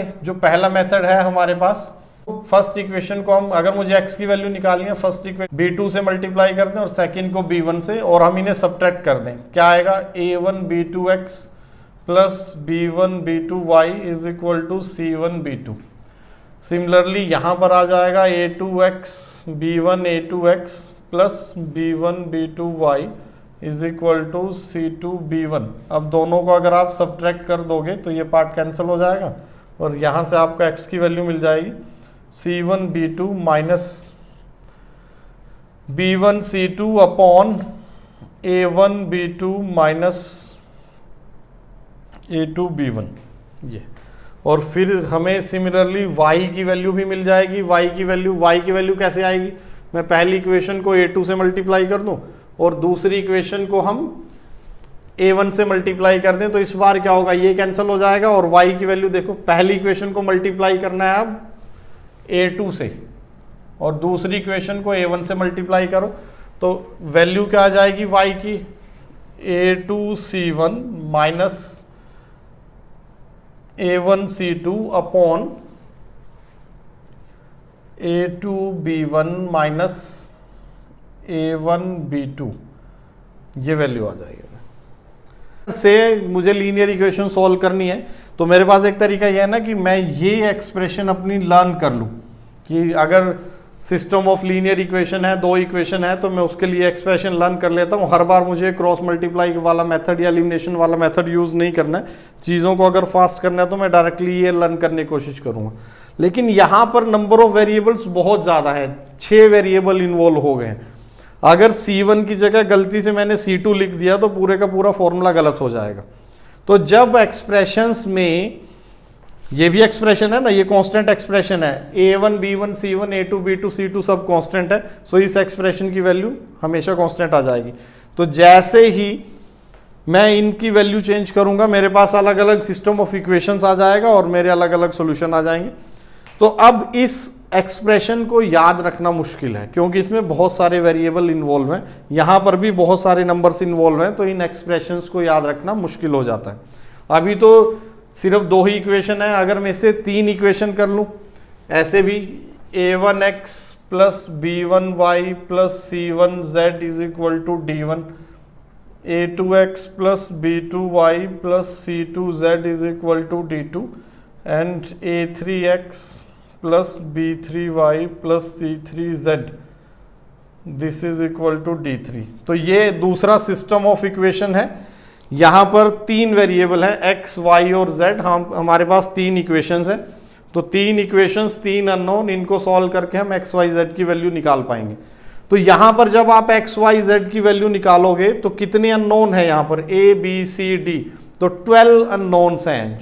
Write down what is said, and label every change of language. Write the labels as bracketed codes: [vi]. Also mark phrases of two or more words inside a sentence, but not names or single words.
[hi] जो पहला मेथड है हमारे पास, [en] first equation [hi] को हम, अगर मुझे x की वैल्यू निकालनी है, [en] first equation [hi] b2 से मल्टीप्लाई कर दें और सेकंड को b1 से, और हम इन्हें सब्ट्रैक्ट कर दें। क्या आएगा? a1 b2x + b1 b2y = c1 b2। सिमिलरली यहाँ पर आ जाएगा a2x b1 a2x + b1 b2y = c2 b1। अब दोनों को अगर आप सब्ट्रैक्ट कर दोगे तो ये [en] part cancel [hi] हो जाएगा और यहाँ से आपको x की वैल्यू मिल जाएगी c1 b2 - b1 c2 अपॉन a1 b2 - a2 b1। ये, और फिर हमें सिमिलरली y की वैल्यू भी मिल जाएगी। y की वैल्यू कैसे आएगी? मैं पहली इक्वेशन को a2 से मल्टीप्लाई कर दूं और दूसरी इक्वेशन को हम a1 से मल्टीप्लाई कर दें, तो इस बार क्या होगा? ये कैंसिल हो जाएगा और y की वैल्यू देखो, पहली इक्वेशन को मल्टीप्लाई करना है अब a2 से और दूसरी इक्वेशन को a1 से मल्टीप्लाई करो, तो वैल्यू क्या आ जाएगी y की? a2c1 - a1c2 अपॉन a2b1 - a1b2। ये वैल्यू आ जाएगी। से मुझे [en] linear equation [hi] सॉल्व करनी है तो मेरे पास एक तरीका यह है ना कि मैं ये [en] expression apni learn [hi] कर लूँ कि अगर [en] system of linear equation [hi] है, दो इक्वेशन है, तो मैं उसके लिए [en] expression learn [hi] कर लेता हूँ। हर बार मुझे [en] cross multiply [hi] वाला मेथड या एलिमिनेशन वाला मेथड यूज़ नहीं करना है। चीज़ों को अगर फास्ट करना है तो मैं डायरेक्टली ये लर्न करने की कोशिश करूँगा। लेकिन यहाँ पर [en] number of variables [hi] बहुत ज़्यादा है, 6 [en] variable involve [hi] हो गए हैं। अगर c1 की जगह गलती से मैंने c2 लिख दिया तो पूरे का पूरा फॉर्मूला गलत हो जाएगा। तो जब एक्सप्रेशंस में, ये भी एक्सप्रेशन है ना, ये [en] constant expression [hi] है, a1 b1 c1 a2 b2 c2 सब कांस्टेंट है, सो इस एक्सप्रेशन की वैल्यू हमेशा कांस्टेंट आ जाएगी। तो जैसे ही मैं इनकी वैल्यू चेंज करूंगा मेरे पास अलग अलग [en] system of equations [hi] आ जाएगा और मेरे अलग अलग सॉल्यूशन आ जाएंगे। तो अब इस एक्सप्रेशन को याद रखना मुश्किल है क्योंकि इसमें बहुत सारे [en] variable involve [hi] हैं, यहाँ पर भी बहुत सारे [en] numbers involve [hi] हैं, तो इन एक्सप्रेशंस को याद रखना मुश्किल हो जाता है। अभी तो सिर्फ 2 ही इक्वेशन है, अगर मैं इसे 3 इक्वेशन कर लूँ ऐसे भी, [en] a1x + b1y + c1z = d1, a2x + b2y + c2z = d2 and a3x plus B3y plus C3z this is equal to D3. [hi] तो ये दूसरा [en] system of equation [hi] है। यहाँ पर 3 वेरिएबल है x, y और z। हमारे पास 3 इक्वेशंस है, तो 3 इक्वेशंस 3 अननोन, इनको सॉल्व करके हम x, y, z की वैल्यू निकाल पाएंगे। तो यहाँ पर जब आप x, y, z की वैल्यू निकालोगे तो कितने अननोन है यहाँ पर a, b, c, d, तो 12 अननोन्स हैं।